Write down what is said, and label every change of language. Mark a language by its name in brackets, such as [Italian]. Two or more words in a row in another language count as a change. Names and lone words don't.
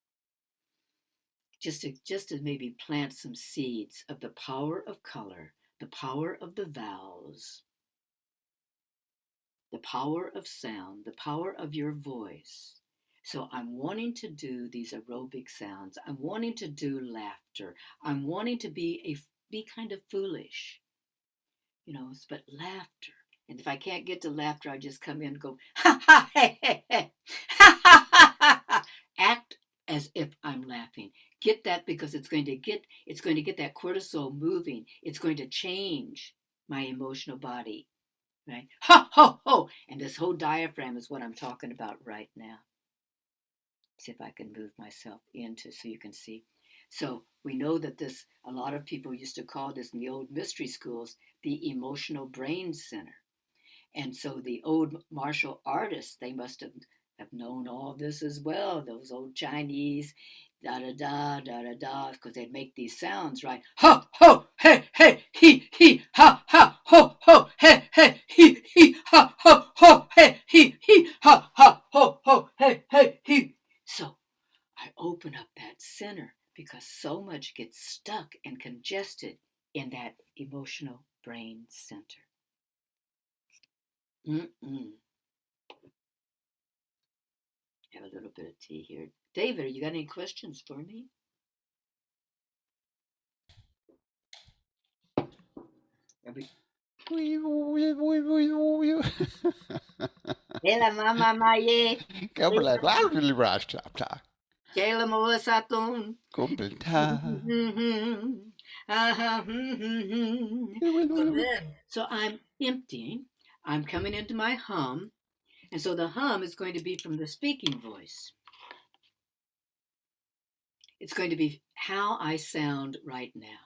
[English] Just to maybe plant some seeds of the power of color, the power of the vowels, the power of sound, the power of your voice. So I'm wanting to do these aerobic sounds. I'm wanting to do laughter. I'm wanting to be kind of foolish, but laughter. And if I can't get to laughter, I just come in and go, ha ha, hey, hey, hey, ha ha ha ha ha. Act as if I'm laughing. Get that, because it's going to get that cortisol moving. It's going to change my emotional body, right? Ho ho ho! And this whole diaphragm is what I'm talking about right now. See if I can move myself into so you can see. So we know that a lot of people used to call this in the old mystery schools the emotional brain center. And so the old martial artists, they must have known all this as well. Those old Chinese, da da da da da da, because they'd make these sounds, right? Ho ho hey hey he ha ha ho ho hey hey he ha ho ho hey he ha ha ho ho hey hey he. So I open up that center, because so much gets stuck and congested in that emotional brain center. Mm-mm. Have a little bit of tea here. David, you got any questions for me? Are we... Hela mama maye. Kayla Mosaton. So I'm emptying. I'm coming into my hum. And so the hum is going to be from the speaking voice. It's going to be how I sound right now.